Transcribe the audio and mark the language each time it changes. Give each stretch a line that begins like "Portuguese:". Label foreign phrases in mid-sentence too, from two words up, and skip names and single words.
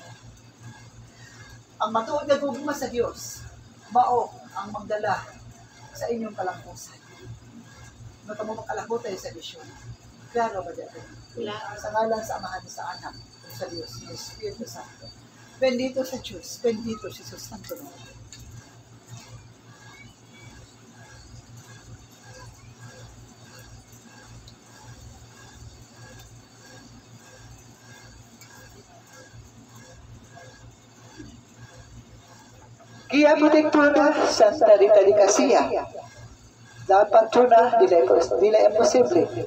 Cebuano: Ang matuod na gugma sa Diyos, mao ang magdala sa inyong kalampusan. Matamo makalabot tayo sa misyon. Klaro ba diya? Sa ngalan sa Ama sa Anak, o sa Diyos nga Espiritu Santo. Bendito sa Diyos, bendito si Jesus Santo naman.
Spanish: Guía Protectora Santa Rita de Casilla, la patrona de la imposible.